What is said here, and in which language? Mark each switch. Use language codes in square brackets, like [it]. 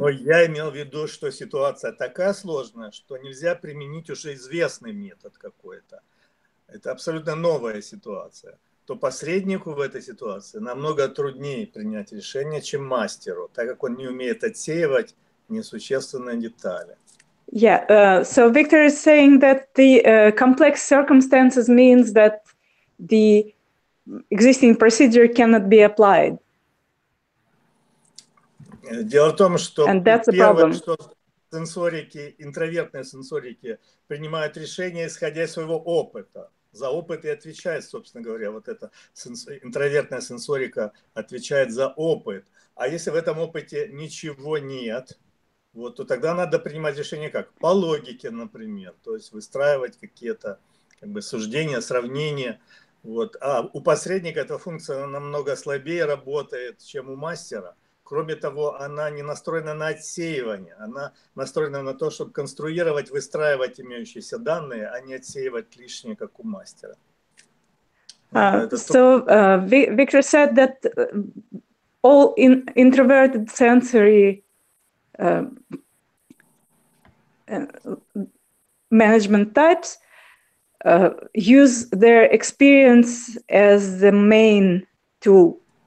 [ru] Но я имел в виду, что ситуация такая сложная, что нельзя применить уже известный метод какой-то. Это абсолютно новая ситуация. То посреднику в этой ситуации намного труднее принять решение, чем мастеру, так как он не умеет отсеивать несущественные детали. [en] Yeah, so Viktor is saying that the complex circumstances means that the existing procedure cannot be applied. [ru] Дело в том, что первое, что сенсорики, интровертные сенсорики принимают решения, исходя из своего опыта. За опыт и отвечает, собственно говоря, вот эта интровертная сенсорика отвечает за опыт. А если в этом опыте ничего нет, вот, то тогда надо принимать решение как? По логике, например. То есть выстраивать какие-то суждения, сравнения. Вот. А у посредника эта функция намного слабее работает, чем у мастера. Кроме того, она не настроена на отсеивание, она настроена на то, чтобы конструировать, выстраивать имеющиеся данные, а не отсеивать лишнее, как у мастера. [en] So Viktor said that all introverted sensory management types use their experience as the main tool.